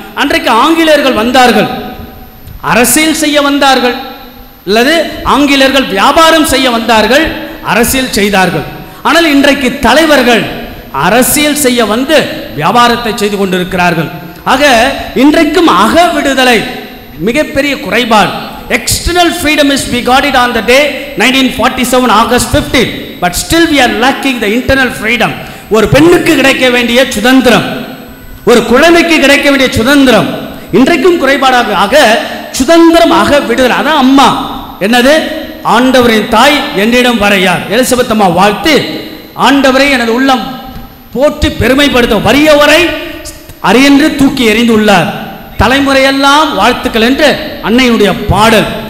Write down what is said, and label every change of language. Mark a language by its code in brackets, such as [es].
[ta] அன்றைக்கு ஆங்கிலேயர்கள் வந்தார்கள், அரசியல் செய்ய வந்தார்கள், அல்லது ஆங்கிலேயர்கள் வியாபாரம் செய்ய வந்தார்கள், அரசியல் செய்தார்கள். ஆனால் இன்றைக்கு தலைவர்கள் அரசியல் செய்ய வந்து வியாபாரத்தை செய்து கொண்டிருக்கிறார்கள். ஆக இன்றைக்கும் அக விடுதலை மிகப்பெரிய குறைபாடு. [en] External freedom is we got it on the day 1947 August 15, but still we are lacking the internal freedom. [ta] ஒரு பெண்ணுக்கு கிடைக்க வேண்டிய சுதந்திரம், ஒரு குழந்தைக்கு கிடைக்க வேண்டிய சுதந்திரம் இன்றைக்கும் குறைபாடாக. ஆக சுதந்திரம், அக விடுதலை. அதான் அம்மா என்னது, ஆண்டவரின் தாய் என்னிடம் வர யார். எலிசபெத் அம்மா வாழ்த்து, ஆண்டவரை எனது உள்ளம் போற்றி பெருமைப்படுத்த வறியவரை அரியென்று தூக்கி எறிந்துள்ளார், தலைமுறையெல்லாம் வாழ்த்துக்கள் என்று அன்னையுடைய பாடல்.